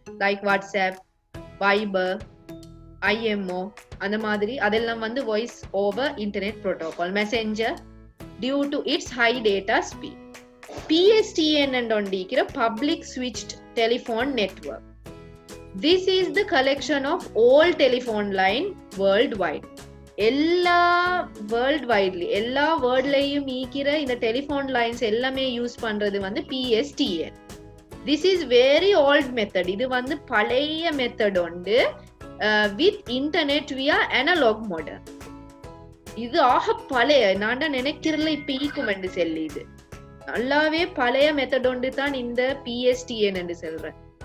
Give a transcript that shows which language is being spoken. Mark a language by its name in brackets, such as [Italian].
[English] like WhatsApp, Viber, IMO [Tamil] அந்த மாதிரி அதெல்லாம் வந்து [English] Voice over internet protocol messenger due to its high data speed. [Tamil] PSTN என்றொண்டிக்கிற public switched telephone network. [English] This is the collection of all telephone line worldwide. [Tamil] எல்லா வேர்ல்ட்லயும் ஈக்கிற இந்த telephone lines எல்லாமே use பண்றது வந்து PSTN. [English] This is very old method. [Tamil] இது வந்து பழைய method உண்டு. [English] With internet via analog modem. [Tamil] இது ஆக பழைய, நான் நினைக்கிறதுல இப்ப ஈக்கும் என்று சொல்லி இது நல்லாவே பழைய மெத்தட் ஒன்று தான் இந்த PSTN என்று சொல்றேன்.